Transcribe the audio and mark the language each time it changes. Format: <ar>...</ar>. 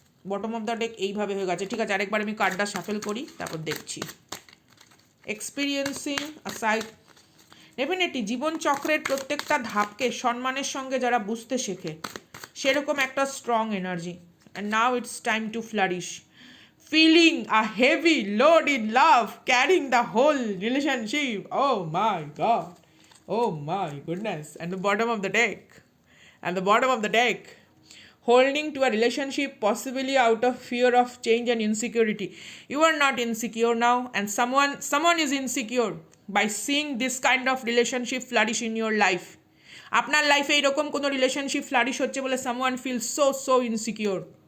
<en>bottom of the deck</en> <bn>এইভাবে হয়ে গেছে। ঠিক আছে, আরেকবার আমি কার্ডটা শাফেল করি, তারপর দেখছি। এক্সপিরিয়েন্সিং সাইড, ডেফিনেটলি জীবন চক্রের প্রত্যেকটা ধাপকে সম্মানের সঙ্গে যারা বুঝতে শেখে, সেরকম একটা strong energy.</bn> <en>And now it's time to flourish. Feeling a heavy load in love, carrying the whole relationship. Oh my God. Oh my goodness. And the bottom of the deck. And the bottom of the deck. Holding to a relationship possibly out of fear of change and insecurity. You are not insecure now, and someone is insecure by seeing this kind of relationship flourish in your life.</en> <bn>আপনার লাইফে এরকম কোনো relationship flourish হচ্ছে বলে</bn> <en>someone feels so insecure.</en>